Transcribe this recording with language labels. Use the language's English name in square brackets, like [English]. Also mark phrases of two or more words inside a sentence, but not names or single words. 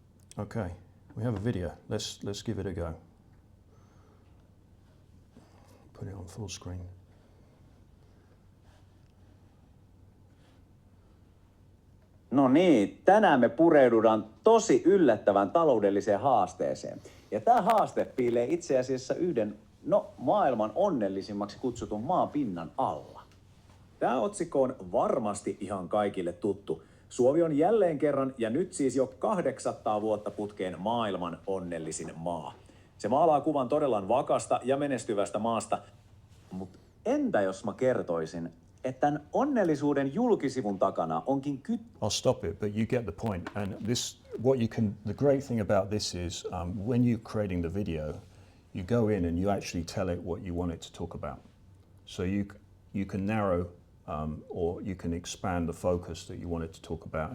[English] Okay, we have a video. Let's give it a go. Put it on full screen. [Finnish] No niin, tänään me pureudutaan tosi yllättävän taloudelliseen haasteeseen. Ja tämä haaste piilee itse asiassa yhden, maailman onnellisimmaksi kutsutun maan pinnan alla. Tämä otsikko on varmasti ihan kaikille tuttu. Suomi on jälleen kerran ja nyt siis jo 800 vuotta putkeen maailman onnellisin maa. Se maalaa kuvan todella vakasta ja menestyvästä maasta. Mutta entä jos mä kertoisin, että tämän onnellisuuden julkisivun takana onkin [English] I'll stop it, but you get the point. And the great thing about this is when you're creating the video, you go in and you actually tell it what you want it to talk about. So you can narrow or you can expand the focus that you want it to talk about.